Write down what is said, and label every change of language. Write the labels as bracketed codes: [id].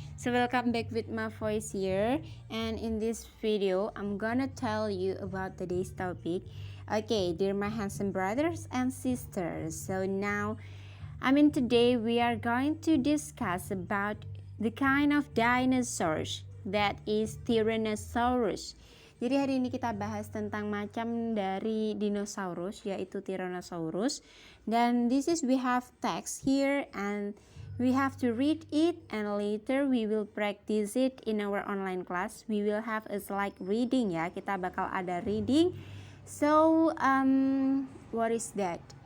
[en] So welcome back with my voice here. And in this video, I'm gonna tell you about today's topic. Okay, dear my handsome brothers and sisters. So now, today we are going to discuss about the kind of dinosaurs that is Tyrannosaurus. [id] Jadi hari ini kita bahas tentang macam dari dinosaurus yaitu Tyrannosaurus. Dan [en] we have text here and we have to read it and later we will practice it in our online class. We will have a slide reading ya. [id] Kita bakal ada reading. [en] So what is that?